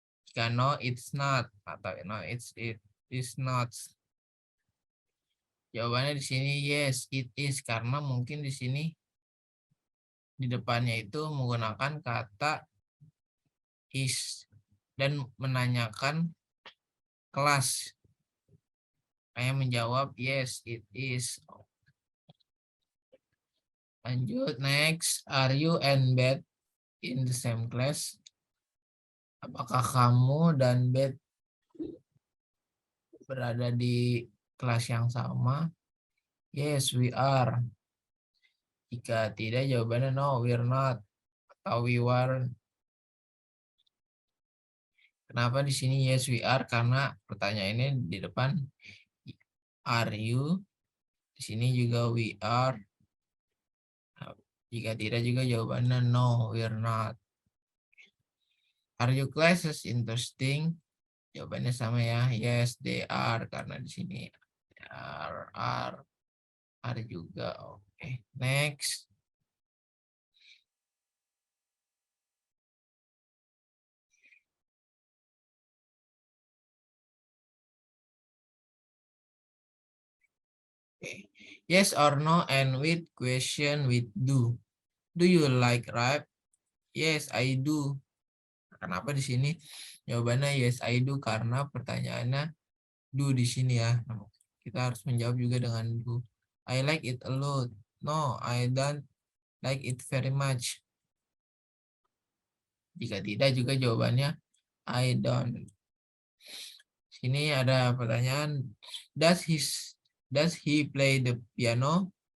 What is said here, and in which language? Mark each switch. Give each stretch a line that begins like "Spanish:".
Indonesian: Jika
English: no, it's not,
Indonesian: atau
English: no, it is not.
Indonesian: Jawabannya di sini
English: yes, it is,
Indonesian: karena mungkin di sini di depannya itu menggunakan kata is dan menanyakan kelas. Saya menjawab
English: yes, it is.
Indonesian: Lanjut,
English: next. Are you and Beth in the same class?
Indonesian: Apakah kamu dan Beth berada di kelas yang sama?
English: Yes, we are.
Indonesian: Jika tidak, jawabannya
English: no, we're not.
Indonesian: Atau
English: we weren't.
Indonesian: Kenapa di sini
English: yes, we are?
Indonesian: Karena pertanyaannya di depan
English: are you.
Indonesian: Di sini juga
English: we are.
Indonesian: Jika tidak juga jawabannya
English: no, we're not. Are your classes interesting?
Indonesian: Jawabannya sama ya.
English: Yes, they are,
Indonesian: karena di sini are juga.
English: Oke, next. Okay. Yes or no and with question with do. Do you like rap? Yes, I do.
Indonesian: Kenapa di sini? Jawabannya
English: yes, I do,
Indonesian: karena pertanyaannya do di sini ya. Kita harus menjawab juga dengan do.
English: I like it a lot. No, I don't like it very much.
Indonesian: Jika tidak juga jawabannya
English: I don't.
Indonesian: Sini ada pertanyaan,
English: does he play the piano?